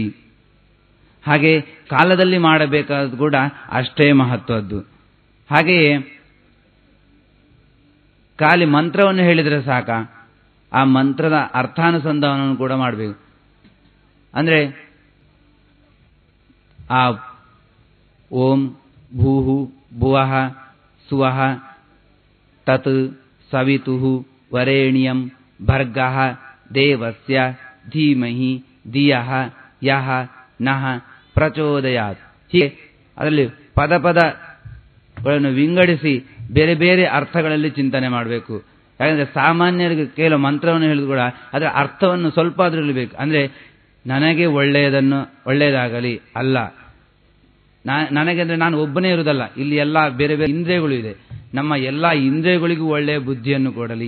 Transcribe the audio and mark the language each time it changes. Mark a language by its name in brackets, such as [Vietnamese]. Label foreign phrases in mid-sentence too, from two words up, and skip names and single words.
[Kannada] ಹಾಗೆ ಕಾಲದಲ್ಲಿ ಮಾಡಬೇಕಾದದ್ದು ಕೂಡ ಅಷ್ಟೇ ಮಹತ್ವದ್ದು. ಹಾಗೆಯೇ ಖಾಲಿ ಮಂತ್ರವನ್ನು ಹೇಳಿದರೆ ಸಾಕ, ಆ ಮಂತ್ರದ ಅರ್ಥಾನುಸಂಧಾನವನ್ನು ಕೂಡ ಮಾಡಬೇಕು. ಅಂದರೆ ಆ [Sanskrit] ಓಂ ಭೂಹು ಭುವಃ ಸುವಃ ತತ್ ಸವಿತುಃ ವರೇಣ್ಯಂ ಭರ್ಗಃ ದೇವಸ್ಯ ಧೀಮಹಿ ಧಿಯಃ ಯಃ ನಃ ಪ್ರಚೋದಯಾತ್. [Kannada] ಹೀಗೆ ಅದರಲ್ಲಿ ಪದಗಳನ್ನು ವಿಂಗಡಿಸಿ ಬೇರೆ ಬೇರೆ ಅರ್ಥಗಳಲ್ಲಿ ಚಿಂತನೆ ಮಾಡಬೇಕು. ಯಾಕಂದರೆ ಸಾಮಾನ್ಯರಿಗೆ ಕೇವಲ ಮಂತ್ರವನ್ನು ಹೇಳಿದ್ರು ಕೂಡ ಅದರ ಅರ್ಥವನ್ನು ಸ್ವಲ್ಪ ಆದರೂ ಇರಬೇಕು. ಅಂದರೆ ನನಗೆ ಒಳ್ಳೆಯದಾಗಲಿ ಅಲ್ಲ, ನನಗೆ ಅಂದರೆ ನಾನು ಒಬ್ಬನೇ ಇರುವುದಲ್ಲ, ಇಲ್ಲಿ ಎಲ್ಲ ಬೇರೆ ಬೇರೆ ಇಂದ್ರಿಯಗಳು ಇದೆ, ನಮ್ಮ ಎಲ್ಲ ಇಂದ್ರಿಯಗಳಿಗೂ ಒಳ್ಳೆಯ ಬುದ್ಧಿಯನ್ನು ಕೊಡಲಿ.